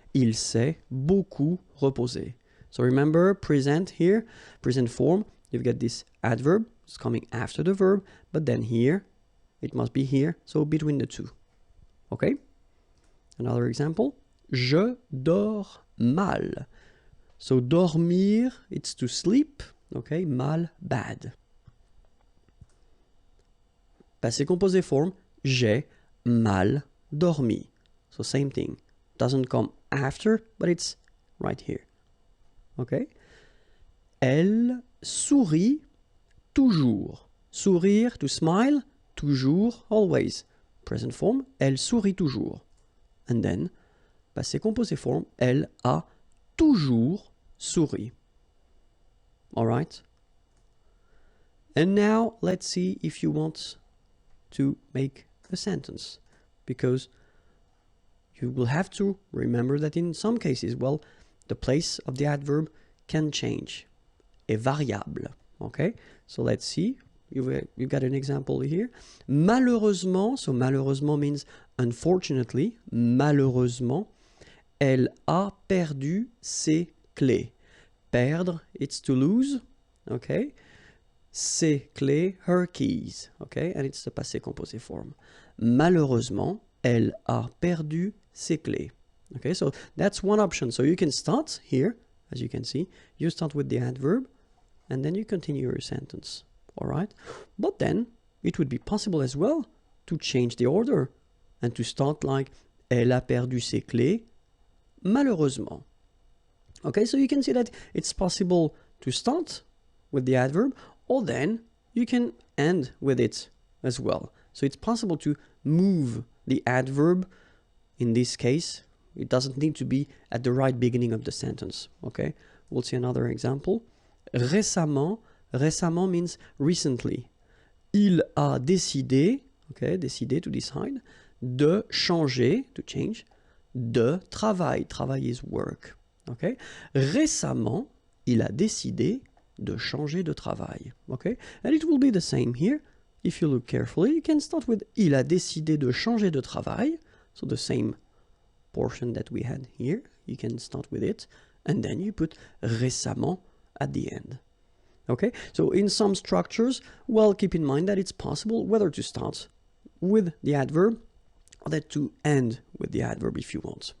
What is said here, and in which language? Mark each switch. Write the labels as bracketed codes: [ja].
[fr] Il s'est beaucoup reposé. [en] So remember, present here, present form, you've got this adverb, it's coming after the verb, but then here, it must be here, so between the two. Okay? Another example. [fr] Je dors mal. [en] So dormir, it's to sleep. Okay? Mal, bad. [fr] Passé composé form, j'ai mal dormi. [en] So same thing. Doesn't come after, but it's right here. [fr] Okay? Elle sourit toujours. [en] Sourire, to smile, toujours, always. Present form, [fr] elle sourit toujours. [en] And then, passé composé form, [fr] elle a toujours souri. [en] All right? And now, let's see if you want to make a sentence. Because you will have to remember that in some cases, well, the place of the adverb can change. [fr] Est variable. [en] Okay? So let's see. You've got an example here. [fr] Malheureusement, [en] so [fr] malheureusement [en] means unfortunately, [fr] malheureusement, elle a perdu ses clés. [en] Perdre, it's to lose, okay? [fr] Ses clés, [en] her keys, okay? And it's the passé composé form. [fr] Malheureusement, elle a perdu ses clés. [en] Okay, so that's one option. So you can start here, as you can see. You start with the adverb, and then you continue your sentence. All right? But then, it would be possible as well to change the order and to start like [fr] elle a perdu ses clés, malheureusement. [en] Okay, so you can see that it's possible to start with the adverb, or then you can end with it as well. So it's possible to move the adverb. In this case, it doesn't need to be at the right beginning of the sentence. Okay, we'll see another example. [fr] Récemment, récemment [en] means recently. [fr] Il a décidé, [en] okay, [fr] décidé [en] to decide, [fr] de changer, [en] to change, [fr] de travail. Travail [en] is work. [fr] Okay, récemment, il a décidé de changer de travail. [en] Okay, and it will be the same here. If you look carefully, you can start with [fr] il a décidé de changer de travail. [en] So the same portion that we had here, you can start with it, and then you put récemment at the end. Okay, so in some structures, well, keep in mind that it's possible whether to start with the adverb or that to end with the adverb if you want.